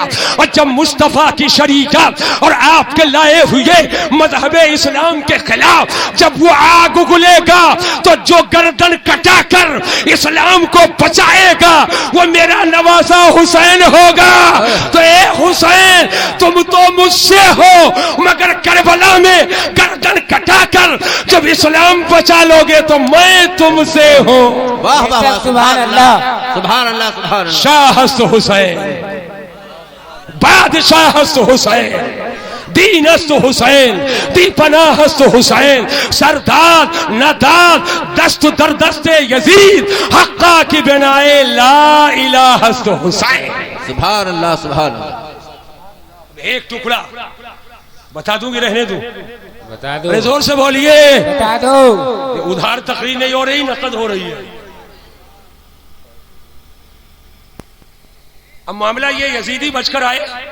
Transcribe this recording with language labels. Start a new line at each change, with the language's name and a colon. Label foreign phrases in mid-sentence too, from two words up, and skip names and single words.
Urdu: اور جب مصطفیٰ کی شریعت اور آپ کے لائے ہوئے مذہب اسلام کے خلاف جب وہ آگ اگلے گا تو جو گردن کٹا کر اسلام کو بچائے گا وہ میرا نواسا حسین ہوگا. تو اے حسین تم تو مجھ سے ہو مگر کربلا میں گردن کٹا کر جب اسلام بچا لو گے تو میں تم سے ہوں. واہ واہ
Arabic: سبحان اللہ. سبحان اللہ سبحان اللہ.
Persian: شاہ است حسین, بادشاہ است حسین, دین است حسین, دی پناہ است حسین, سردار نداد دست در دست یزید, حقا کی بنائے لا الہ است حسین.
Arabic: سبحان اللہ سبحان اللہ.
Urdu: ایک ٹکڑا بتا دوں گی, رہنے دوں, بتا دو. ارے زور سے بولیے. بتا دو. ادھار تقریر نہیں ہو رہی, نقد ہو رہی ہے. اب معاملہ یہ یزیدی بچ کر آئے.